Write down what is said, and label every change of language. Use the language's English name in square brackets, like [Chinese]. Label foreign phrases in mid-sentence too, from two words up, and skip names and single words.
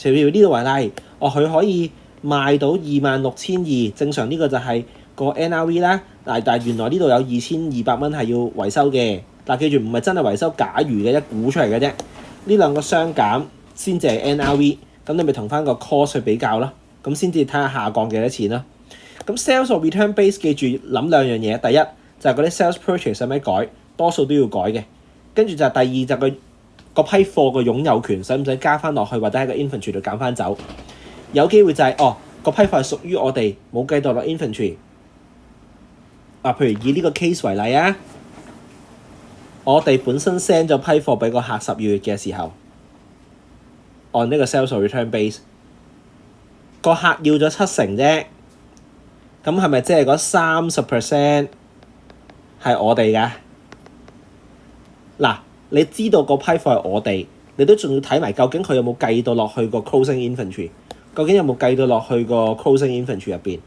[Cantonese] 譬如呢度為例，佢可以賣到26,200，正常呢個就係個 NRV 啦。但係原來呢度有2200蚊係要維修嘅。但記住唔係真係維修假如嘅，一估出嚟嘅啫。呢兩個相減先至係 NRV， 咁你咪同翻個 cost 去比較咯，咁先至睇下下降幾多錢咯。咁 [English] sales or return base [Cantonese] 記住諗兩樣嘢，第一就係嗰啲 [English] sales purchase [Cantonese] 使唔使改，多數都要改嘅。跟住就係第二就係個批貨個擁有權使唔使加翻落去，或者喺個 inventory 度減翻走。有機會就係個批貨係屬於我哋冇計到落 inventory。譬如以呢個 case 為例啊。我哋本身 send 咗批貨俾個客12月嘅時候，按呢個 [English] sales or return base， [Cantonese] 個客要咗70%啫，咁係咪即係嗰30% 係我哋㗎？嗱，你知道個批貨係我哋，你都仲要睇埋究竟佢有冇計到落去個 [English] closing inventory， [Cantonese] 究竟有冇計到落去個 [English] closing inventory [Cantonese] 入邊？